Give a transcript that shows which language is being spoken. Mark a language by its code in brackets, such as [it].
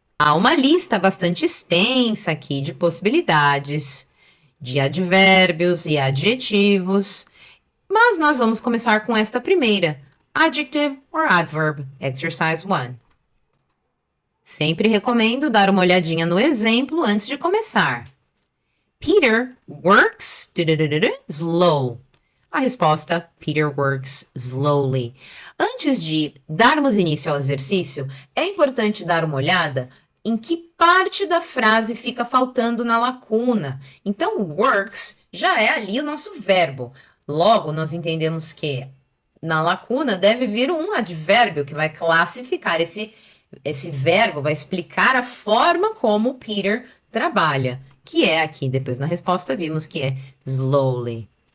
[pt] Há uma lista bastante extensa aqui de possibilidades, de advérbios e adjetivos, mas nós vamos começar com esta primeira, [en] adjective or adverb, exercise 1. [pt] Sempre recomendo dar uma olhadinha no exemplo antes de começar. [en] Peter works slow. [pt] A resposta, [en] Peter works slowly. [pt] Antes de darmos início ao exercício, é importante dar uma olhada em que parte da frase fica faltando na lacuna. Então, works já é ali o nosso verbo. Logo, nós entendemos que na lacuna deve vir um advérbio que vai classificar esse verbo, vai explicar a forma como Peter trabalha, que é aqui, depois na resposta vimos que é slowly.